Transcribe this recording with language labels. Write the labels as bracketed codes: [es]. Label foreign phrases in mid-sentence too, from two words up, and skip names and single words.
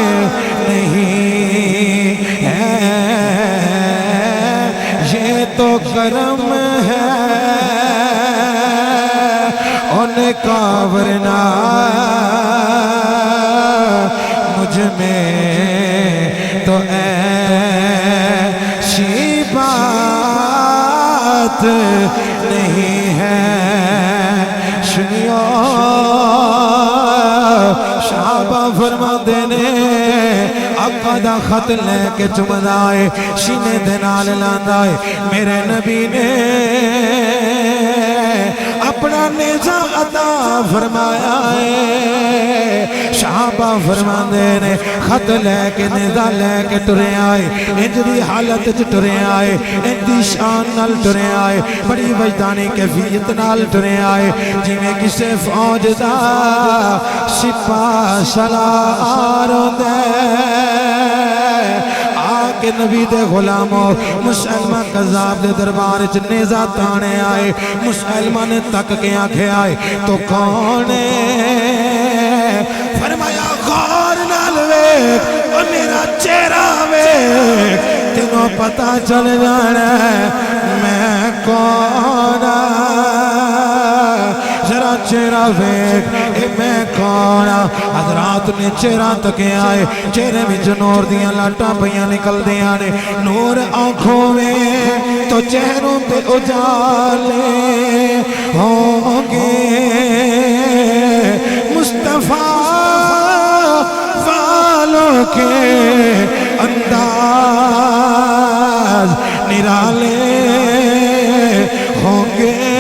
[ur] نہیں ہے، یہ تو کرم ہے ان کا، ورنہ مجھ میں تو ایسی بات نہیں ہے۔ [pa] سنیو صحابہ فرماندے نے آقا دا خط لے کے چمدا ہے، سینے دے نال لاندا ہے، میرے نبی نے اپنا نیزہ عطا فرمایا ہے۔ صحابہ فرماندے نے خط لے کے نیزہ لے کے ٹرے آئے، انج دی حالت چ ٹرے آئے، انج دی شان نال ٹرے آئے، بڑی وجدانی کیفیت نال ٹرے آئے، جی میں کسے فوج دا سپاہ سالار ہوندے کہ نبی دے غلاموں مسلمہ قذاب دے دربار چ نیزہ تانے آئے، مسلمہ نے تک کے آنکھیں آئے تو کون ہے؟ فرمایا غور نال ویکھ اور میرا چہرہ ویکھ، تینوں پتہ چل جانا ہے میں کون ذرا چہرہ ویکھ اے میں کون۔ حضرات نے چہرہ تکے آئے، چہرے میں جو نور دیاں لاٹاں پہیاں نکل دیاں نے، [ur] نور آنکھوں میں تو چہروں پہ اجالے ہوں گے، مصطفیٰ والوں کے انداز نرالے ہوں گے۔